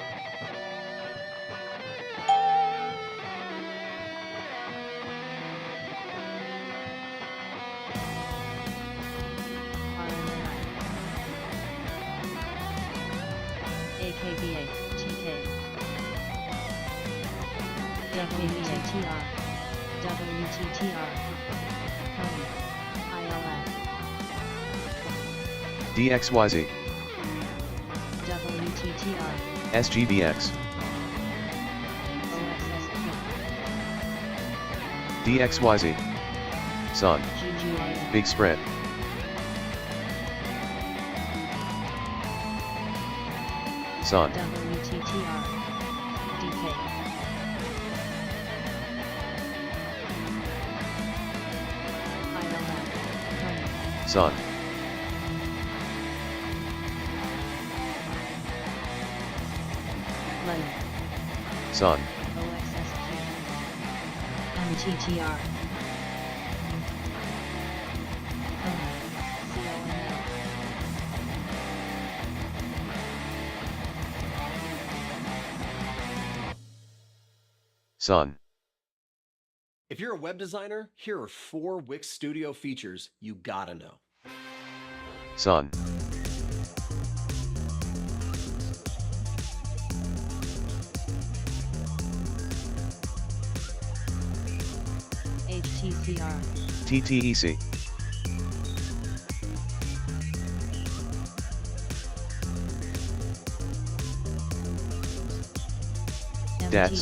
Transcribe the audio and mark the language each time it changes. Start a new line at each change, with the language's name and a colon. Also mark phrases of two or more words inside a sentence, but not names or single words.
English: AKBA, TK, WTTR, WTTR, Coney, ILF, DXYZ. WTTR, SGBX. OSSQ, DXYZ. SONN. GGIF, Big spread. SONN. WTTR, DK, ILF, Coney, SONN. Lenny, SONN. OXSQ, MTTR, Coney, CONL, SONN. If you're a web designer, here are 4 Wix Studio features you gotta know. SONN. HTCR, TTEC. DATS.